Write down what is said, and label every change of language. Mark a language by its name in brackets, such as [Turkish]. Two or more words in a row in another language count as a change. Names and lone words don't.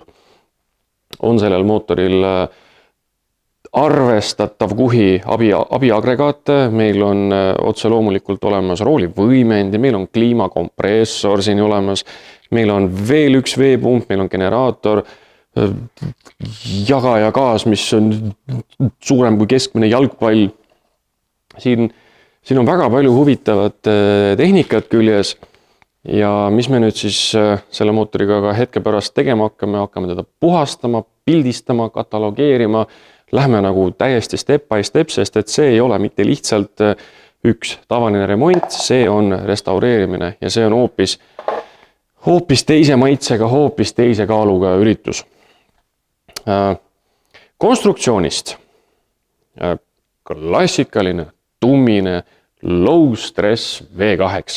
[Estonian] On sellel mootoril arvestatav kuhi abiagregaate, meil on otse loomulikult olemas roolivõimend ja meil on kliimakompressor siin olemas, meil on veel üks veepump, meil on generaator, jagaja gaas, mis on suurem kui keskmine jalgpall. Siin on väga palju huvitavat tehnikat küljes ja mis me nüüd siis selle mootoriga ka hetke pärast tegema hakkame teda puhastama, pildistama, katalogeerima, lähme nagu täiesti [English] step by step, [Estonian] sest et see ei ole mitte lihtsalt üks tavaline remont, see on restaureerimine ja see on hoopis teise maitsega, hoopis teise kaaluga üritus. Konstruktsioonist klassikaline, tummine, [English] low stress [Estonian] V8.